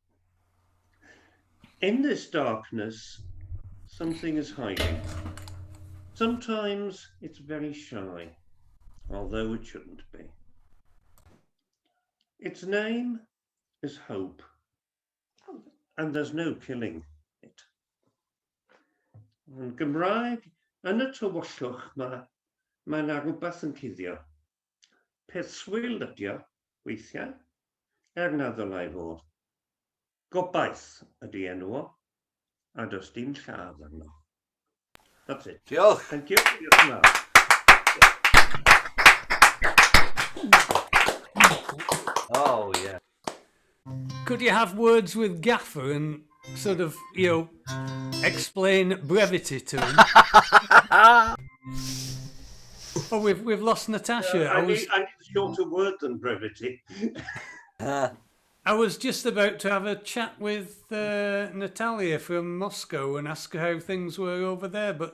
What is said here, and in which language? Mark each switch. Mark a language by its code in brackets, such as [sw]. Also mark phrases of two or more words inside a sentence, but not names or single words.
[en] In this darkness, something is hiding. Sometimes it's very shy, although it shouldn't be. Its name is Hope, and there's no killing it. [cy] Yn Gymraeg, yn y tywyllwch mae 'na rhywbeth yn cuddio. Peth swil ydi o, weithiau, na ddylai fod. Gobaith ydi enw o, a does dim lladd arno. [en] That's it. [cy] Diolch. [en] Thank you. [cy] Diolch yn fawr. [en] Oh, yeah. Could you have words with Gaffer and sort of, explain brevity to him? Oh, we've lost Natasha. I need a shorter word than brevity. I was just about to have a chat with Natalia from Moscow and ask her how things were over there, but